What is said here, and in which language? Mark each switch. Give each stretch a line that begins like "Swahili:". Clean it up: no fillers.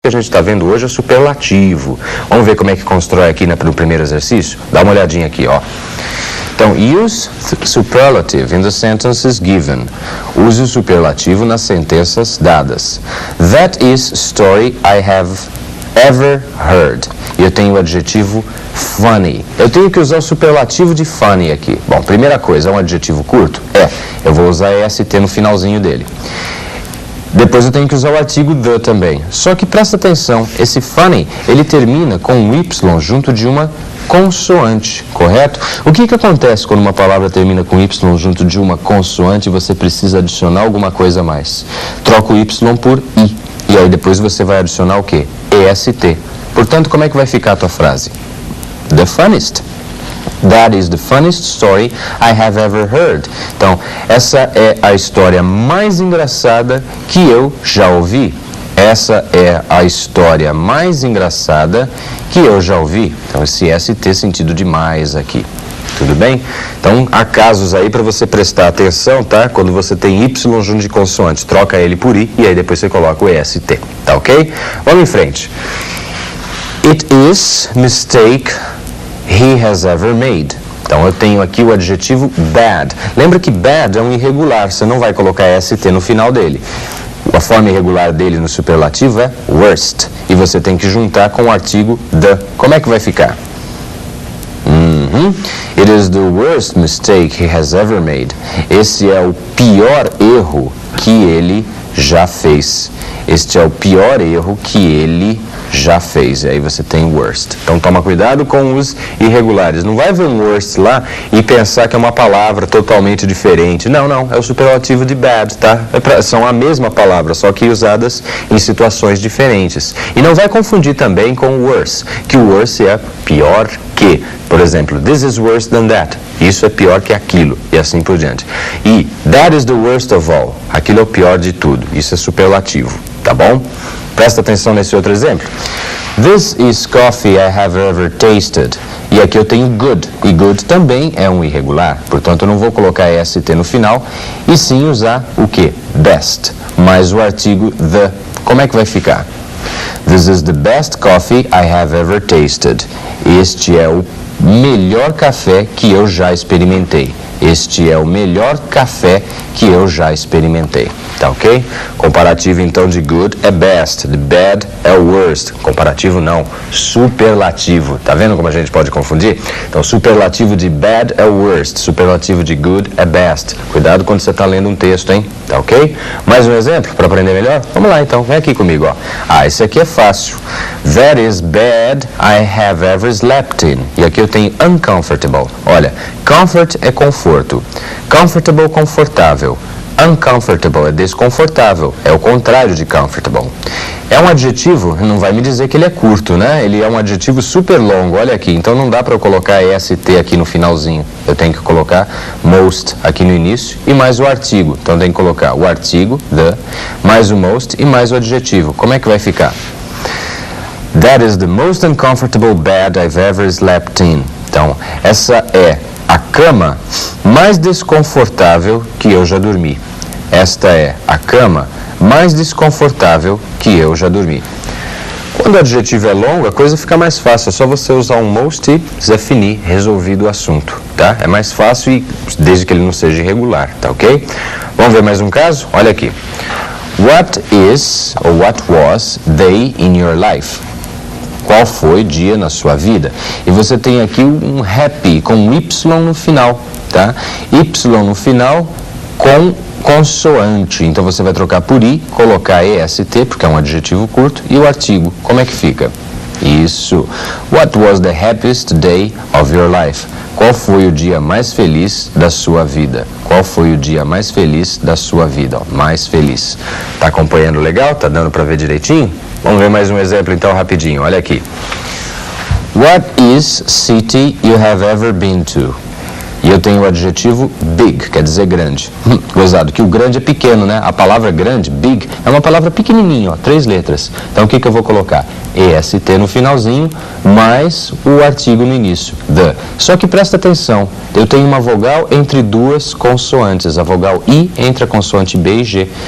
Portuguese: que a gente está vendo hoje é superlativo. Vamos ver como é que constrói aqui no primeiro exercício? Dá uma olhadinha aqui, ó. Então,
English: use superlative in the sentences given.
Portuguese: Use o superlativo nas sentenças dadas.
English: That is story I have ever heard.
Portuguese: E eu tenho o adjetivo funny. Eu tenho que usar o superlativo de funny aqui. Bom, primeira coisa, é um adjetivo curto? Eu vou usar EST no finalzinho dele. Depois eu tenho que usar o artigo the também. Só que presta atenção, esse funny, ele termina com um Y junto de uma consoante, correto? O que acontece quando uma palavra termina com Y junto de uma consoante e você precisa adicionar alguma coisa a mais? Troca o Y por I. E aí depois você vai adicionar o quê? EST. Portanto, como é que vai ficar a tua frase?
English: The funniest. That is the funniest story I have ever heard.
Portuguese: Então, essa é a história mais engraçada que eu já ouvi. Essa é a história mais engraçada que eu já ouvi. Então, esse ST sentido de mais aqui. Tudo bem? Então, há casos aí para você prestar atenção, tá? Quando você tem Y junto de consoante, troca ele por I e aí depois você coloca o EST. Tá ok? Vamos em frente.
English: It is mistake he has ever made.
Portuguese: Então, eu tenho aqui o adjetivo bad. Lembra que bad é um irregular, você não vai colocar ST no final dele. A forma irregular dele no superlativo é worst. E você tem que juntar com o artigo the. Como é que vai ficar?
English: It is the worst mistake he has ever made.
Portuguese: Esse é o pior erro que ele já fez. Este é o pior erro que ele já fez. E aí você tem worst. Então toma cuidado com os irregulares. Não vai ver um worst lá e pensar que é uma palavra totalmente diferente. Não, é o superlativo de bad, tá? São a mesma palavra, só que usadas em situações diferentes. E não vai confundir também com worse, que o worse é pior que. Por exemplo,
English: this is worse than that.
Portuguese: Isso é pior que aquilo, e assim por diante.
English: E that is the worst of all.
Portuguese: Aquilo é o pior de tudo. Isso é superlativo, tá bom? Presta atenção nesse outro exemplo.
English: This is coffee I have ever tasted.
Portuguese: E aqui eu tenho good. E good também é um irregular. Portanto, eu não vou colocar ST no final, e sim usar o quê? Best. Mais o artigo the. Como é que vai ficar?
English: This is the best coffee I have ever tasted.
Portuguese: Este é o melhor café que eu já experimentei. Este é o melhor café que eu já experimentei. Tá ok? Comparativo então de good é best, de bad é worst. Comparativo não, superlativo. Tá vendo como a gente pode confundir? Então, superlativo de bad é worst, superlativo de good é best. Cuidado quando você está lendo um texto, hein? Tá ok? Mais um exemplo para aprender melhor? Vamos lá então, vem aqui comigo, ó. Esse aqui é fácil.
English: That is bed I have ever slept in.
Portuguese: E aqui eu tenho uncomfortable. Olha, comfort é conforto. Comfortable, confortável. Uncomfortable é desconfortável. É o contrário de comfortable. É um adjetivo, não vai me dizer que ele é curto, né? Ele é um adjetivo super longo, olha aqui. Então não dá para eu colocar EST aqui no finalzinho. Eu tenho que colocar most aqui no início e mais o artigo. Então tem que colocar o artigo, the, mais o most e mais o adjetivo. Como é que vai ficar?
English: That is the most uncomfortable bed I've ever slept in.
Portuguese: Então, essa é a cama mais desconfortável que eu já dormi. Esta é a cama mais desconfortável que eu já dormi. Quando o adjetivo é longo, a coisa fica mais fácil. É só você usar um most e
French: c'est fini,
Portuguese: resolvido o assunto, tá? É mais fácil e desde que ele não seja irregular, tá ok? Vamos ver mais um caso? Olha aqui.
English: What is or what was day in your life?
Portuguese: Qual foi dia na sua vida? E você tem aqui um happy com um Y no final, tá? Y no final com consoante. Então você vai trocar por I, colocar EST, porque é um adjetivo curto, e o artigo. Como é que fica? Isso.
English: What was the happiest day of your life?
Portuguese: Qual foi o dia mais feliz da sua vida? Qual foi o dia mais feliz da sua vida? Ó, mais feliz. Tá acompanhando legal? Tá dando para ver direitinho? Vamos ver mais um exemplo então rapidinho. Olha aqui.
English: What is city you have ever been to?
Portuguese: E eu tenho o adjetivo big, quer dizer grande. Gozado, que o grande é pequeno, né? A palavra grande, big, é uma palavra pequenininha, ó, 3 letras. Então o que eu vou colocar? EST no finalzinho, mais o artigo no início, the. Só que presta atenção, eu tenho uma vogal entre 2 consoantes, a vogal I entre a consoante B e G.